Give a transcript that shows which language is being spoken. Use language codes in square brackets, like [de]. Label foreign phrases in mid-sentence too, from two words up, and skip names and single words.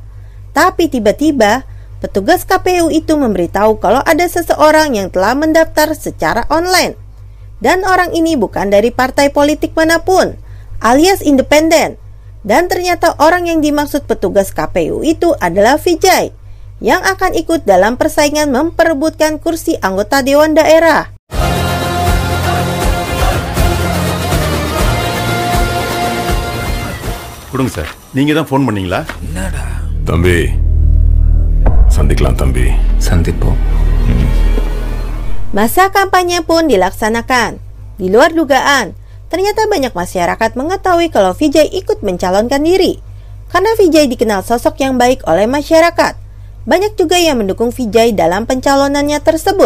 [id] Tapi tiba-tiba, petugas KPU itu memberitahu kalau ada seseorang yang telah mendaftar secara online. Dan orang ini bukan dari partai politik manapun, alias independen. Dan ternyata orang yang dimaksud petugas KPU itu adalah Vijay, yang akan ikut dalam persaingan memperebutkan kursi anggota Dewan Daerah. [ta] கொடுங்க சார். நீங்க தான் ஃபோன் பண்ணீங்களா? என்னடா தம்பி சந்திக்கலாம் தம்பி. சந்திப்போம். [id] Masa kampanye pun dilaksanakan. Di luar dugaan, ternyata banyak masyarakat mengetahui kalau Vijay ikut mencalonkan diri. Karena Vijay dikenal sosok yang baik oleh masyarakat. Banyak juga yang mendukung Vijay dalam pencalonannya tersebut.